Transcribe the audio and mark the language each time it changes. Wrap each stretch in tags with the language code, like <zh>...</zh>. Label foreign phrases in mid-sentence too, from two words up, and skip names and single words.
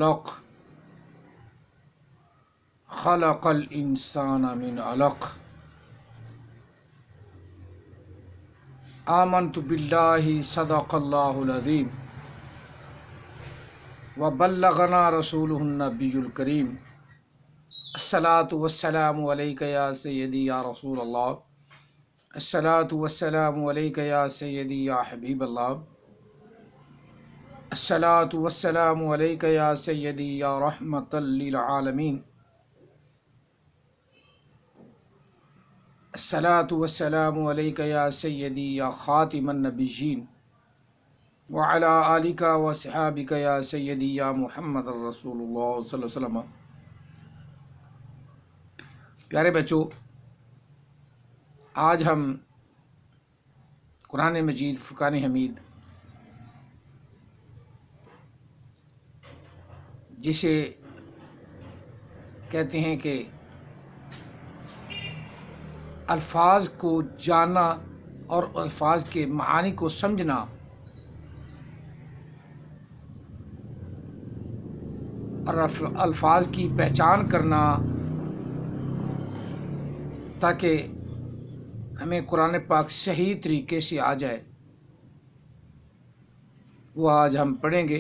<ar>خلق الإنسان من علق آمنت بالله صدق الله العظيم وبلغنا رسوله النبي الكريم الصلاة والسلام عليك يا سيدي يا رسول الله الصلاة والسلام عليك يا سيدي يا حبيب الله الصلاة والسلام عليك يا سيدي يا رحمة للعالمين الصلاة والسلام عليك يا سيدي يا خاتم النبيين وعلى آلك وصحابك يا سيدي يا محمد رسول الله صلى الله عليه وسلم.</ar> <ur>پیارے بچو، آج ہم قرآن مجید فرقان حمید جسے کہتے ہیں کہ الفاظ کو جاننا اور الفاظ کے معانی کو سمجھنا اور الفاظ کی پہچان کرنا، تاکہ ہمیں قرآن پاک صحیح طریقے سے آ جائے، وہ آج ہم پڑھیں گے.</ur>